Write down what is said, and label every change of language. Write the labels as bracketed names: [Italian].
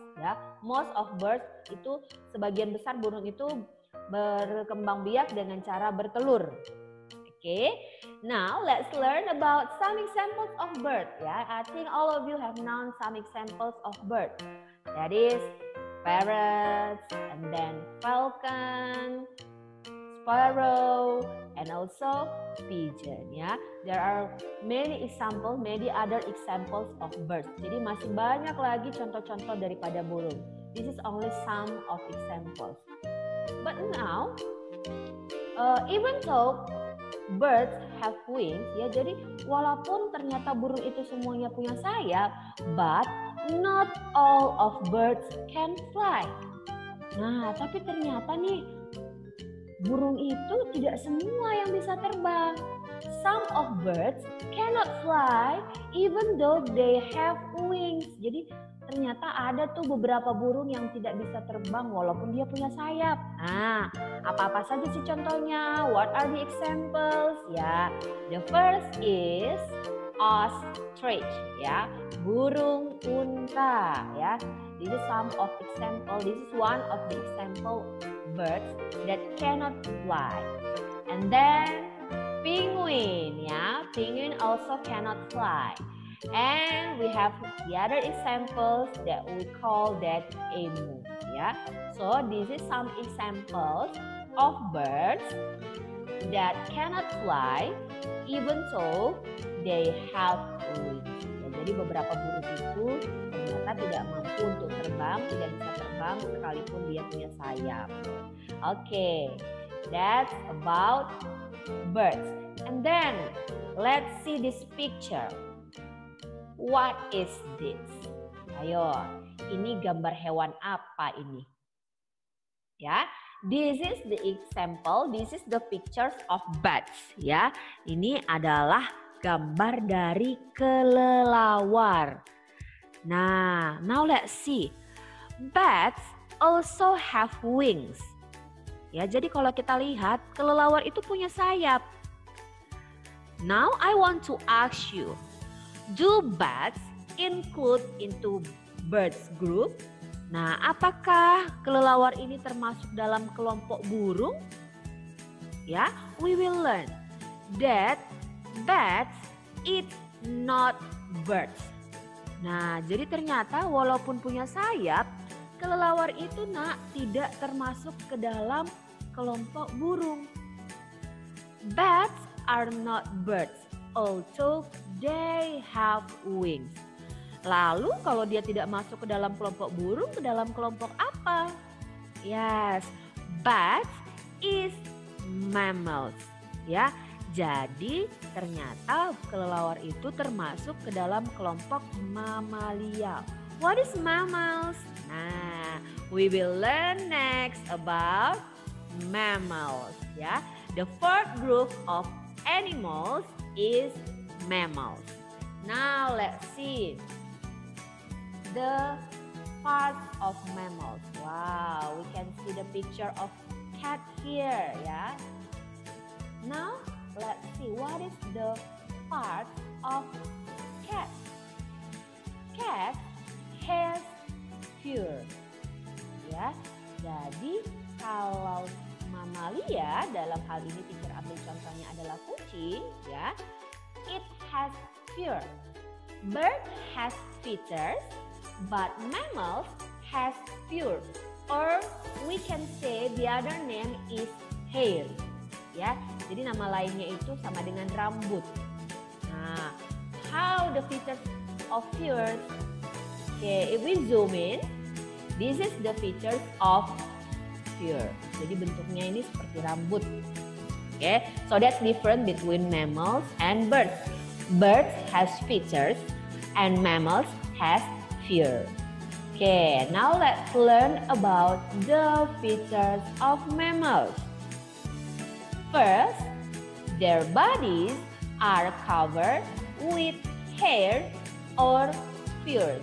[Indonesian] Ya, [English] most of birds [Indonesian] itu sebagian besar burung itu berkembang biak dengan cara bertelur. [English] Okay, now let's learn about some examples of birds. Ya, I think all of you have known some examples of birds. That is parrots, and then falcon, sparrow, and also pigeon. Ya, there are many other examples of birds. [Indonesian] Jadi masih banyak lagi contoh-contoh daripada burung. [English] This is only some of examples. But now, even though birds have wings, ya, [Indonesian] jadi walaupun ternyata burung itu semuanya punya sayap, [English] but not all of birds can fly. [Indonesian] Nah, tapi ternyata nih burung itu tidak semua yang bisa terbang. [English] Some of birds cannot fly even though they have wings. [Indonesian] Jadi ternyata ada tuh beberapa burung yang tidak bisa terbang walaupun dia punya sayap. Nah, apa-apa saja sih contohnya? [English] What are the examples? Ya, the first is ostrich, ya, [Indonesian] burung unta, [English] ya. This is some of example. This is one of the example birds that cannot fly. And then penguin, ya, penguin also cannot fly. And we have the other examples that we call that emu, ya. So this is some examples of birds that cannot fly even though they have wings. [Indonesian] Ya, jadi beberapa burung itu ternyata tidak mampu untuk terbang, tidak bisa terbang sekalipun dia punya sayap. [English] Okay, that's about birds. And then let's see this picture. What is this? [Indonesian] Ayo, ini gambar hewan apa ini? [English] Ya, this is the example. This is the pictures of bats. [Indonesian] Ya, ini adalah gambar dari kelelawar. [English] Nah, now let's see. Bats also have wings. [Indonesian] Ya, jadi kalau kita lihat kelelawar itu punya sayap. [English] Now I want to ask you. Do bats include into birds group? [Indonesian] Nah, apakah kelelawar ini termasuk dalam kelompok burung? [English] Ya, we will learn that bats eat not birds. [Indonesian] Nah, jadi ternyata walaupun punya sayap, kelelawar itu tidak termasuk ke dalam kelompok burung. [English] Bats are not birds, although they have wings. [Indonesian] Lalu kalau dia tidak masuk ke dalam kelompok burung, ke dalam kelompok apa? [English] Yes, bats is mammals. [Indonesian] Ya, jadi ternyata kelelawar itu termasuk ke dalam kelompok mamalia. [English] What is mammals? Nah, we will learn next about mammals. Ya, the fourth group of animals is mammals. Now let's see the parts of mammals. Wow, we can see the picture of cat here, ya. Now let's see what is the part of cat. Cat has fur. [Indonesian] Ya, jadi kalau mamalia dalam hal ini teacher ambil contohnya adalah kucing, ya. [English] It has fur. Bird has feathers, but mammals has fur. Or we can say the other name is hair. [Indonesian] Ya, jadi nama lainnya itu sama dengan rambut. [English] Nah, how the features of fur? Okay, if we zoom in, this is the features of fur. [Indonesian] Jadi bentuknya ini seperti rambut. [English] Okay, so that's different between mammals and birds. Birds has feathers and mammals has fur. Okay, now let's learn about the features of mammals. First, their bodies are covered with hair or fur.